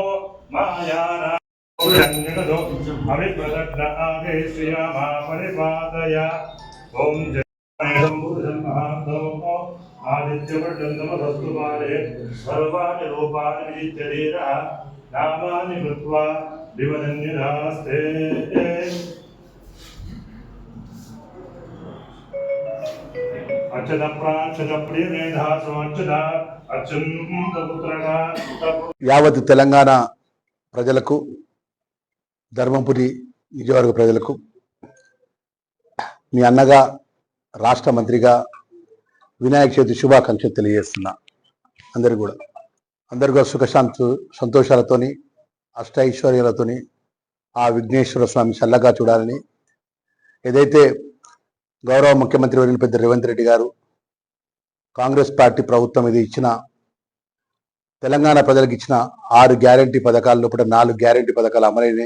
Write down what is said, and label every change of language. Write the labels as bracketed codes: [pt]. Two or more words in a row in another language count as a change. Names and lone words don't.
[sa] मायाना अभिप्रदग्न आगे श्रियामा परिपादय ओम जयं पुरुषं महान्तमो आदित्यवर्धनमस्तु बाले सर्वाणि रूपाणि विचित्यधीरः नामानि कृत्वा विवदन्यदास्ते अच्युत प्राच्युत प्रियमेधा समच्युत अच्युत पुत्रः [te] యావత్ తెలంగాణ ప్రజలకు, ధర్మపురి నియోజకవర్గ ప్రజలకు మీ అన్నగా, రాష్ట్ర మంత్రిగా వినాయక చవితి శుభాకాంక్షలు తెలియజేస్తున్నా. అందరు కూడా సంతోషాలతోని, అష్టైశ్వర్యాలతోని ఆ విఘ్నేశ్వర స్వామి చల్లగా చూడాలని, ఏదైతే గౌరవ ముఖ్యమంత్రి వర్యులు పెద్ద రేవంత్ రెడ్డి గారు కాంగ్రెస్ పార్టీ ప్రభుత్వం ఇది ఇచ్చిన తెలంగాణ ప్రజలకు ఇచ్చిన 6 గ్యారంటీ పథకాల లోపల 4 గ్యారంటీ పథకాలు అమలైనాయి.